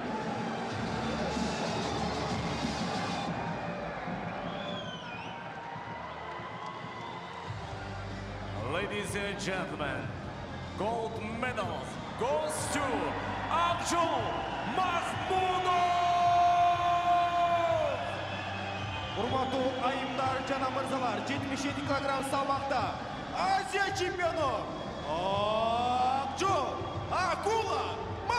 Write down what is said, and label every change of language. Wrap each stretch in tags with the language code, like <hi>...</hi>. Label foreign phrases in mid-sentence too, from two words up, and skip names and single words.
<en>Ladies and gentlemen, gold medals goes to Akjul Mahmudov!</en> <ky>Урматтуу айымдар жана мырзалар, 77 килограмм салмакта Азия чемпиону Акжол Акула</ky>